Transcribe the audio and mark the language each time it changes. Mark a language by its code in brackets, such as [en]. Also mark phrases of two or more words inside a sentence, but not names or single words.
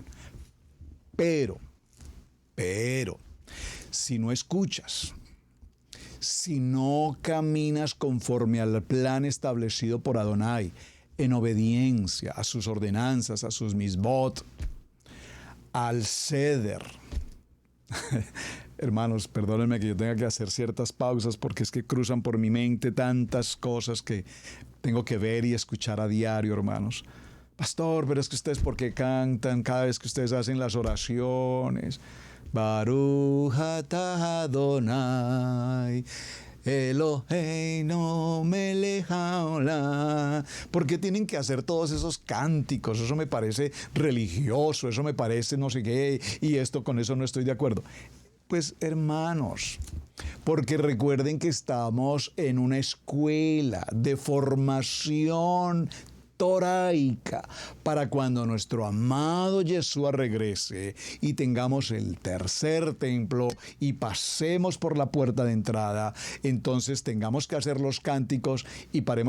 [es] Pero, si no escuchas, si no caminas conforme al plan establecido por Adonai, en obediencia a sus ordenanzas, a sus misbot, al ceder, Hermanos, perdónenme que yo tenga que hacer ciertas pausas porque es que cruzan por mi mente tantas cosas que tengo que ver y escuchar a diario, hermanos. Pastor, pero es que ustedes, ¿por qué cantan cada vez que ustedes hacen las oraciones? [he] ברוך אתה אדוני אלוהינו מלך העולם. [es] ¿Por qué tienen que hacer todos esos cánticos? Eso me parece religioso, eso me parece no sé qué, y esto con eso no estoy de acuerdo. Pues hermanos, porque recuerden que estamos en una escuela de formación toraica para cuando nuestro amado Yeshua regrese y tengamos el tercer templo y pasemos por la puerta de entrada, entonces tengamos que hacer los cánticos y paremos.